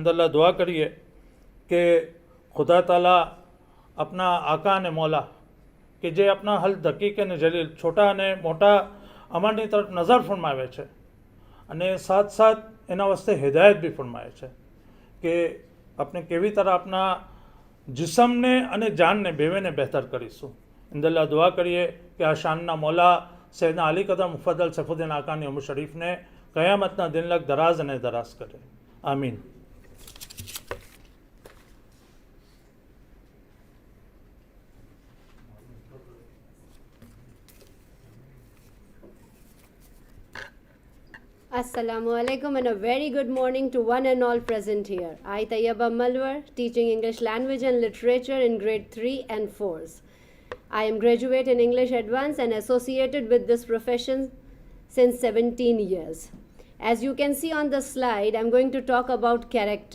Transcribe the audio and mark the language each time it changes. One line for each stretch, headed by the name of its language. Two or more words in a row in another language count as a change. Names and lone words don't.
Gujarati: ઇન્દલ્લા દુઆ કરીએ કે ખુદા તાલા આપના આકા અને મૌલા કે જે આપના હલ દકીક અને જલીલ છોટા અને મોટા અમારની તરફ નજર ફરમાવે છે, અને સાથ સાથ એના વાસ્તે હિદાયત બી ફરમાવે છે કે આપણે કેવી તરહ આપના જિસમને અને જાનને બેવેને બહેતર કરીશું. ઇન્દલ્લા દુઆ કરીએ કે આ શાનના મૌલા સૈયદના અલી કદમ મુફદ્દલ સૈફુદ્દીન આકાની ઉમર શરીફને કયામતના દિન લગ દરાજ અને દરાજ કરે. આમીન.
Arabic: السلام عليكم
English: and a very good morning to one and all present here. I, Tayyaba Malwar, teaching English language and literature in grade 3 and 4s. I am graduate in English Advanced and associated with this profession since 17 years. As you can see on the slide, I'm going to talk about character.